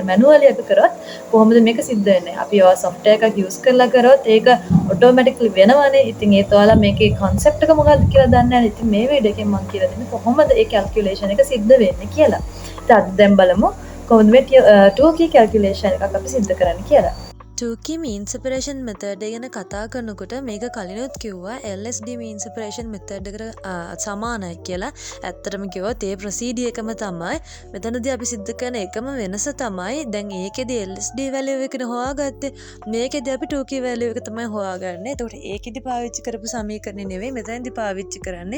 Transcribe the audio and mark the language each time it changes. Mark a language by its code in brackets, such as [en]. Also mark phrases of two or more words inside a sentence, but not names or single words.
[si] manually අපි කරොත් කොහොමද මේක සිද්ධ වෙන්නේ. අපි ඔය software එකක් use කරලා කරොත් ඒක automatically වෙනවනේ. ඉතින් ඒත් ඔයාලා මේකේ concept එක මොකක්ද කියලා දන්නේ නැහැ. ඉතින් මේ වීඩියෝ එකෙන් මම කියලා දෙන්නේ කොහොමද ඒ calculation එක සිද්ධ වෙන්නේ කියලා. ඉතින් අද දැන් බලමු කොහොමද මේ 2key calculation එකක් අපි සිද්ධ කරන්න කියලා. 2key [en] mean separation method [si] ගැන කතා කරනකොට මේක කලිනුත් කිව්වා LSD [en] mean separation method [si] එකට සමානයි කියලා. ඇත්තටම කිව්වොත් ඒ ප්‍රොසීඩිය එකම තමයි. මෙතනදී අපි සිද්ධ කරන එකම වෙනස තමයි දැන් ඒකෙදි LSD value එකනේ හොයාගත්තේ. මේකෙදි අපි 2key value එක තමයි හොයාගන්නේ. එතකොට ඒකෙදි පාවිච්චි කරපු සමීකරණය නෙවෙයි මෙතනදී පාවිච්චි කරන්නේ.